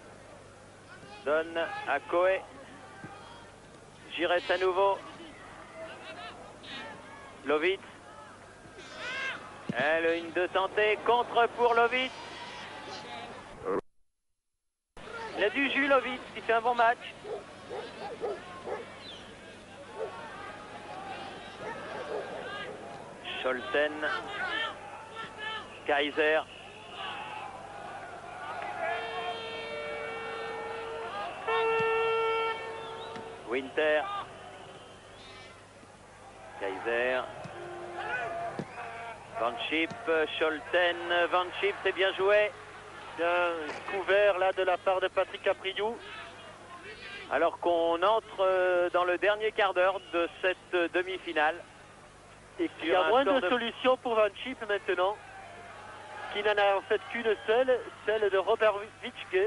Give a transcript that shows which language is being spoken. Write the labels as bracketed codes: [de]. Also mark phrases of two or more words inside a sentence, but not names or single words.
[fr] Donne à Coé. Giresse à nouveau. Lovitz. Le 1-2 tenté, contre pour Lovitz. Il a du jus, Lovitz, il fait un bon match. Scholten. Kaiser. Winter. Kaiser. Van Schip, Scholten. Van Schip, c'est bien joué. Bien couvert là de la part de Patrick Apriou. Alors qu'on entre dans le dernier quart d'heure de cette demi-finale. Et qu'il y a moins de solutions pour Van Schip maintenant. Qui n'en a en fait qu'une seule, celle de Robert Witschke.